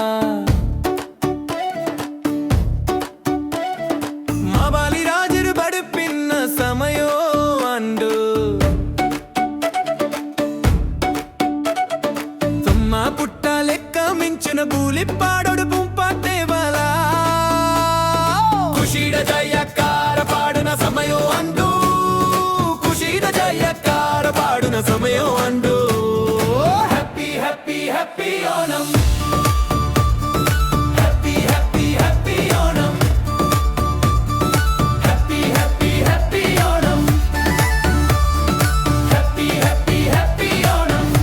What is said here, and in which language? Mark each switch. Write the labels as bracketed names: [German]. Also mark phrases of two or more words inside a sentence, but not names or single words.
[Tulu] ಮಾಬಾಲಿ ರಾಜರು ಬಡುಪಿನ್ನ ಸಮಯೋ ಅಂಡು ತುಮ್ಮ ಪುಟ್ಟ ಲೆಕ್ಕ ಮಿಂಚಿನ ಬೂಲಿ ಪಾಡೋಡು ಪುಂಪಾತೆ ಬಲ ಖುಷಿಡ ಜಯಕಾರ ಪಾಡುನ ಸಮಯೋ ಅಂಡು ಖುಷಿಡ ಜಯಕಾರ ಪಾಡುನ ಸಮಯೋ ಅಂಡು Happy Onam. [English] Happy, happy, happy Onam. Happy, happy, happy Onam. Happy, happy, happy Onam.